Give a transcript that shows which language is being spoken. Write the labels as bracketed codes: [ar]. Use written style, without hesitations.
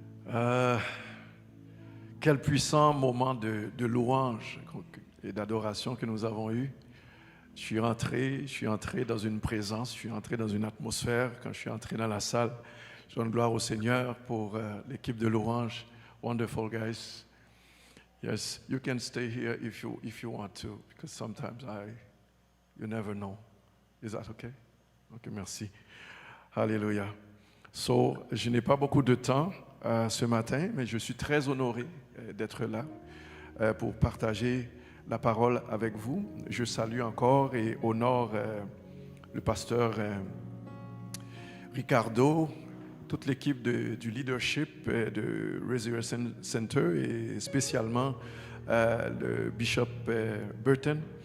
[fr] Euh, Quel puissant moment de louange et d'adoration que nous avons eu. Je suis entré dans une présence, je suis entré dans une atmosphère. Quand je suis entré dans la salle, je donne gloire au Seigneur pour l'équipe de louange. [en] Wonderful guys. Yes, you can stay here if you want to, because sometimes you never know. Is that okay? Ok, merci. Alléluia. [fr] So, je n'ai pas beaucoup de temps ce matin, mais je suis très honoré d'être là pour partager la parole avec vous. Je salue encore et honore le pasteur Ricardo, toute l'équipe du leadership de Resurrection Center et spécialement le bishop Burton.